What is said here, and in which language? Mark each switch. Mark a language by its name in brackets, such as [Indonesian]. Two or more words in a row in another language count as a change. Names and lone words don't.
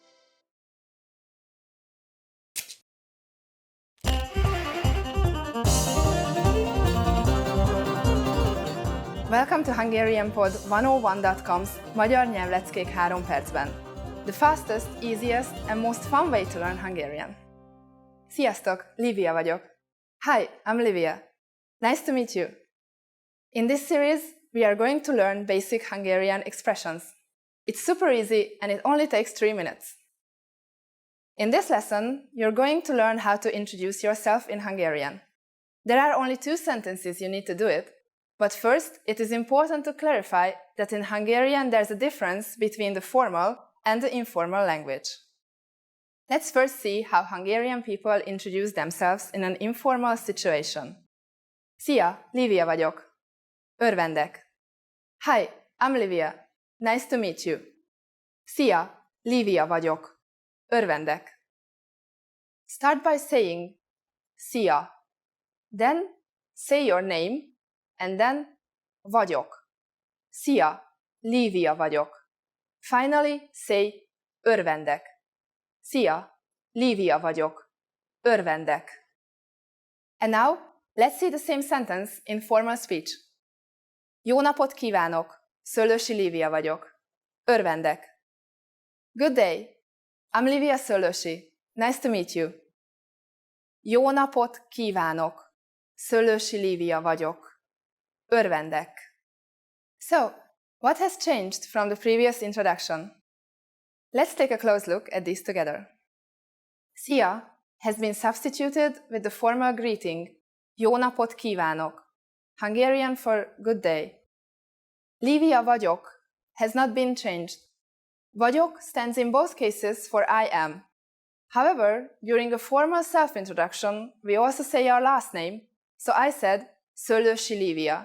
[English] Welcome to HungarianPod101.com's Magyar nyelvleckék 3 percben. The fastest, easiest and most fun way to learn Hungarian. [Hungarian] Sziasztok, Livia vagyok. [English] Hi, I'm Livia. Nice to meet you. In this series, we are going to learn basic Hungarian expressions. It's super easy and it only takes 3 minutes. In this lesson, you're going to learn how to introduce yourself in Hungarian. There are only 2 sentences you need to do it. But first, it is important to clarify that in Hungarian there's a difference between the formal and the informal language. Let's first see how Hungarian people introduce themselves in an informal situation. [Hungarian] Szia, Livia vagyok. Örvendek. [English] Hi, I'm Livia. Nice to meet you. [Hungarian] Szia, Livia vagyok. Örvendek. [English] Start by saying szia. Then say your name. And then, [Hungarian] vagyok. Szia, Livia vagyok. [English] Finally, say, [Hungarian] örvendek. Szia, Livia vagyok. Örvendek. [English] And now, let's see the same sentence in formal speech. [Hungarian] Jó napot kívánok, Szöllősi Livia vagyok. Örvendek. [English] Good day. I'm Livia Szöllősi. Nice to meet you. [Hungarian] Jó napot kívánok, Szöllősi Livia vagyok. Örvendek. [English] So, what has changed from the previous introduction? Let's take a close look at these together. Szia has been substituted with the formal greeting [Hungarian] Jó napot kívánok, [English] Hungarian for good day. Livia vagyok has not been changed. Vagyok stands in both cases for I am. However, during a formal self-introduction, we also say our last name, so I said Szöllősi Livia.